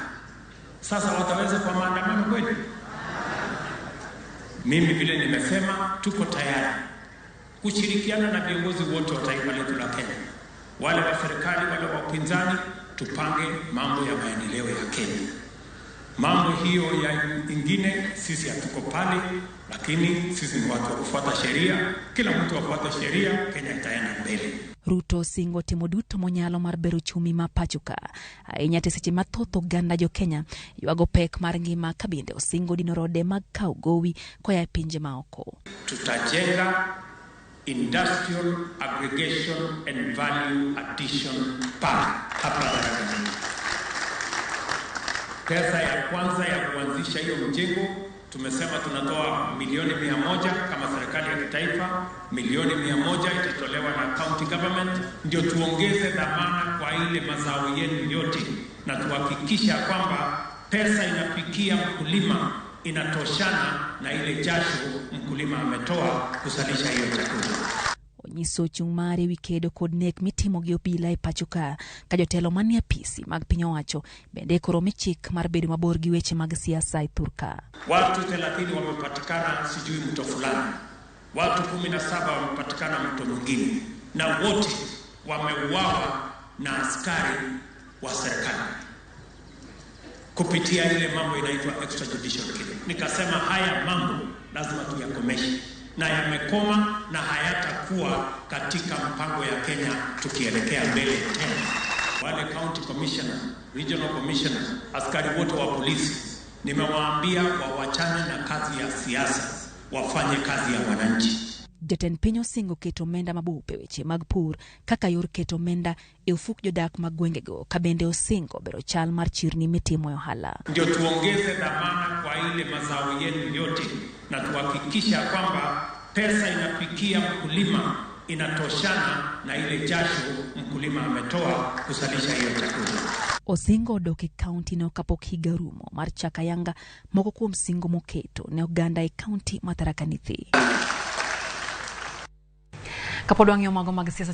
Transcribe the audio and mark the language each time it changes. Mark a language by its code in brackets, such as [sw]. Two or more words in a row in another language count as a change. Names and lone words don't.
[sw] Sasa wataweza kwa maandamano kweli? Mimi vile nimesema, tuko tayari kushirikiana na viongozi wote wa taifa letu la Kenya, wale wa serikali, wale wa upinzani, tupange mambo ya maendeleo ya Kenya. Mambo hiyo ya ingine sisi hatuko pale, lakini sisi ni watu wa kufuata sheria. Kila mtu afuate sheria, Kenya itaenda mbele. [luo] Ruto singo timo duto monyalo mar bero chumi ma pachuka. Ahinya te seche mathoth oganda jo Kenya ywago pek mar ngima kabinde osingo dino rode mag kawo gowi koya e pinje maoko. [sw] Tutajenga [en] industrial aggregation and value addition park [sw] hapa Ramogi. Pesa ya kwanza ya kuanzisha hiyo mjengo tumesema tunatoa milioni 100 kama serikali ya kitaifa, milioni 100 itatolewa na [en] county government, [sw] ndio tuongeze dhamana kwa ile mazao yenu yote na tuhakikisha kwamba pesa inafikia mkulima inatoshana na ile jasho mkulima ametoa kusalisha hiyo chakula. [luo] Onyiso chung mare wikedo kod nek mitimo gi obila e pachuka ka jotelo manie apisi mag piny owacho bende koro michik mar bedo mabor gi weche mag siasa e thurka. [sw] Watu 30 wamepatikana sijui mto fulani, watu 17 wamepatikana mto mwingine, na wote wameuawa na askari wa serikali kupitia ile mambo inaitwa [en] extrajudicial killing. [sw] Nikasema haya mambo lazima tuyakomeshe, na yamekoma na hayatakuwa katika mpango ya Kenya tukielekea mbele tena. Wale [en] county commissioner, regional commissioner, [sw] askari wote wa polisi, nimewaambia wawachane na kazi ya siasa, wafanye kazi ya wananchi. [luo] Jatend piny osingo keto omenda mabupe weche mag pur kaka yor keto omenda e ufuk jodak mag gwengego ka bende osingo bero chal mar chirni mitimo ohala. [sw] Ndio tuongeze dhamana kwa ile mazao yenu yote na tuhakikisha kwamba pesa inafikia mkulima inatoshana na ile jasho mkulima ametoa kusalisha hiyo chakula. [luo] Osingo odoke kaunti no kapok higa rumo mar chakayanga moko kuom singo moketo ne oganda e kaunti ma Tharaka Nithi. Kapod wang'iyo mago mag siasa